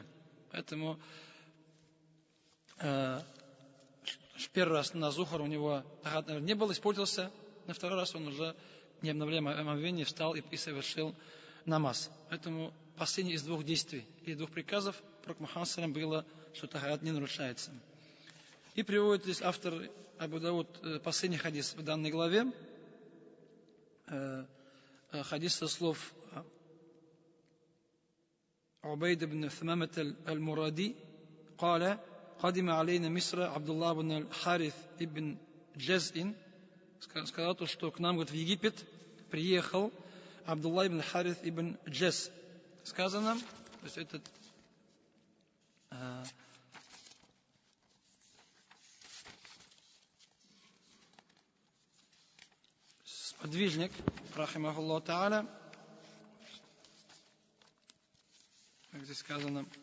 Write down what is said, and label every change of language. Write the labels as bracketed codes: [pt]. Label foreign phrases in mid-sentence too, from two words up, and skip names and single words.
[ru] Поэтому первый раз на зухар у него тахарат, наверное, не было, испортился. На второй раз он уже, не обновляя омовение, встал и совершил намаз. Поэтому последний из двух действий и двух приказов Пророк Мухаммад [ar] صلى الله عليه وسلم [ru] было, что тахарат не нарушается. И приводит здесь автор Абу Дауд последний хадис в данной главе. Хадис со слов Убайд ибн Фамамат аль-Муради [ar] قال: قدم علينا مصر عبد الله بن الحارث ابن جزء [ru] сказал то, что к нам, говорит, в Египет приехал Абдулла ибн Харith ибн Джес. Сказано, то есть этот сподвижник, [ar] رحمه الله تعالى, [ru] как здесь сказано,